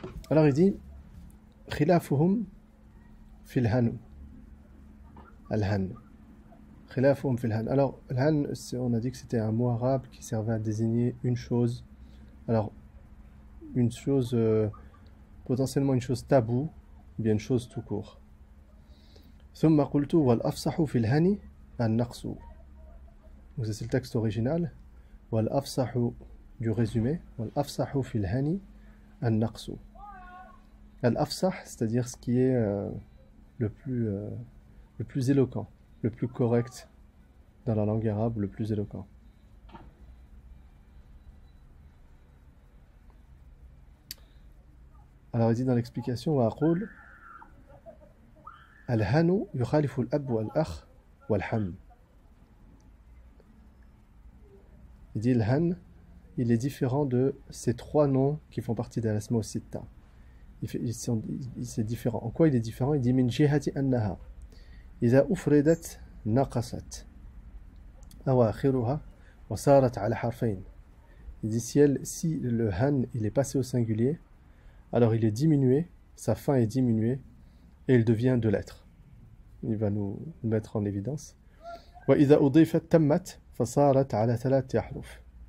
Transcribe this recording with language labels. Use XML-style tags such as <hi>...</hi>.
<fr>Alors il dit</fr> <ar>khilafuhum fil han, al-han. Khilafuhum fil han.</ar> <fr>Alors al-han, on a dit que c'était un mot arabe qui servait à désigner une chose. Alors une chose potentiellement une chose taboue, ou bien une chose tout court.</fr> <ar>ثم قلت والأفصح في الهني النقص.</ar> <fr>Donc ça c'est le texte original.</fr> <ar>والأفصح</ar> <fr>du résumé.</fr> <ar>والأفصح في الهني النقص.</ar> <fr>Al-afsah, c'est-à-dire ce qui est le plus éloquent, le plus correct dans la langue arabe, le plus éloquent. Alors il dit dans l'explication</fr> <ar>وأقول الهن يخالف الأب والأخ والحم.</ar> <fr>Il dit le han, il est différent de ces trois noms qui font partie de l'asma al-sitta. C'est différent. En quoi il est différent? Il dit</fr> <ar>min jihati annaha إذا أفردت نقصت أواخرها وصارت على حرفين.</ar> <fr>Il dit si le han il est passé au singulier, alors il est diminué, sa fin est diminuée et il devient deux lettres. Il va nous mettre en évidence.</fr> <ar>وإذا أضيفت تمت فصارت على ثلاث أحرف.</ar>